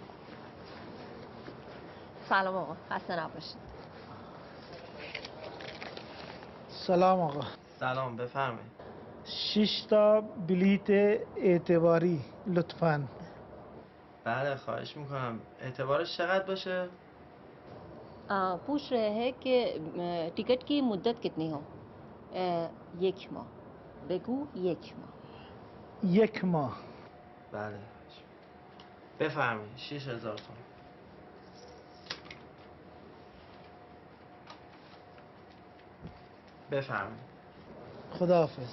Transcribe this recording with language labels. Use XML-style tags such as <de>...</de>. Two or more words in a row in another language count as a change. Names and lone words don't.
<fa>سلام آقا. خسته نباشید. سلام آقا. سلام بفرمایید. 6 تا بلیت اعتباری لطفاً. بله خواهش میکنم. اعتبارش چقدر باشه؟</fa> <hi>पूछ रहे हैं कि टिकट की मुद्दत कितनी हो. एक माह.</hi> <fa>بگو یک ماه. 1 ماه. بله بفرمایید. 6000 تومان. بفرمایید. خداحافظ.</fa>